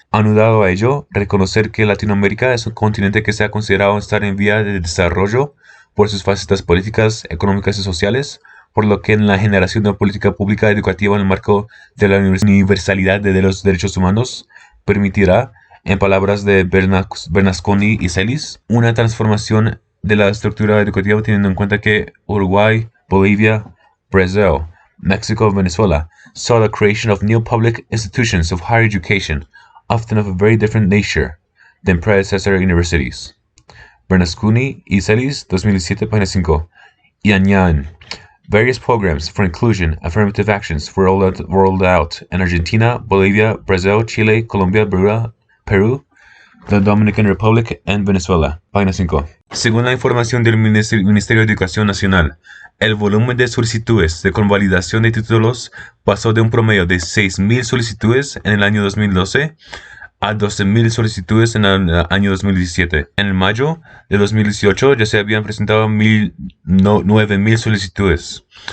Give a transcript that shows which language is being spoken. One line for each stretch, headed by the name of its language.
Spanish: Anudado a ello, reconocer que Latinoamérica es un continente que se ha considerado estar en vía de desarrollo por sus facetas políticas, económicas y sociales, por lo que en la generación de una política pública educativa en el marco de la universalidad de los derechos humanos permitirá, en palabras de Bernasconi y Celis, una transformación de la estructura educativa teniendo en cuenta que Uruguay, Bolivia,
English: Brasil, Mexico, Venezuela saw the creation of new public institutions of higher education, often of a very different nature than predecessor universities.
Spanish: Bernasconi y Celis, 2007, página 5. Y añaden,
English: various programs for inclusion, affirmative actions were rolled out in Argentina, Bolivia, Brazil, Chile, Colombia, Perú, the Dominican Republic and Venezuela.
Spanish: Página 5. Según la información del Ministerio de Educación Nacional, el volumen de solicitudes de convalidación de títulos pasó de un promedio de 6.000 solicitudes en el año 2012 a 12.000 solicitudes en el año 2017. En el mayo de 2018 ya se habían presentado 9.000 solicitudes.